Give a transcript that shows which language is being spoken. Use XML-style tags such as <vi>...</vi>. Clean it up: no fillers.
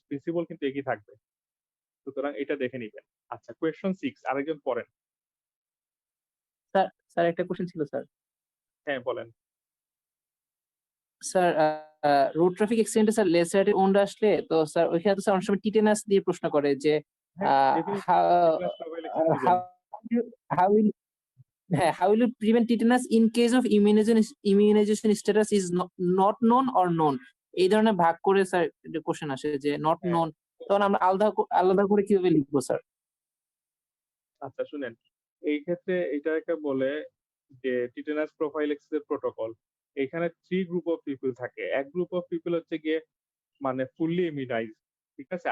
<bn>Principal কিন্তু একই থাকবে। সুতরাং এটা দেখে নিবেন। আচ্ছা, কোয়েশ্চন 6 আরেকজন পড়েন। স্যার স্যার একটা কোশ্চেন ছিল স্যার। হ্যাঁ, বলেন। স্যার রোড ট্রাফিক অ্যাক্সিডেন্টে স্যার লেসারেটেড wound আসলে তো স্যার ওইখানে তো স্যার অনেক সময় টিটেনাস দিয়ে প্রশ্ন করে যে হ্যাঁ,</bn> <en>how tetanus prophylaxis</en> <bn>দিবেন।</bn> <en>how will how will you prevent tetanus in case of immunization status is not known or known?</en> <bn>এই ধরনের ভাগ করে স্যার কোশ্চেন আসে যে নট হ্যাঁ। নোন, তখন আমরা আলাদা করে কিভাবে লিখবো স্যার? আচ্ছা, শুনেন, এই ক্ষেত্রে এটাকে বলে যে টিটেনাস প্রোফাইলেক্সিস এর প্রোটোকল। এখানে 3 গ্রুপ অফ পিপল থাকে। এক গ্রুপ অফ পিপল হচ্ছে গিয়ে মানে ফুললি ইমিউনাইজড। ঠিক আছে?</bn>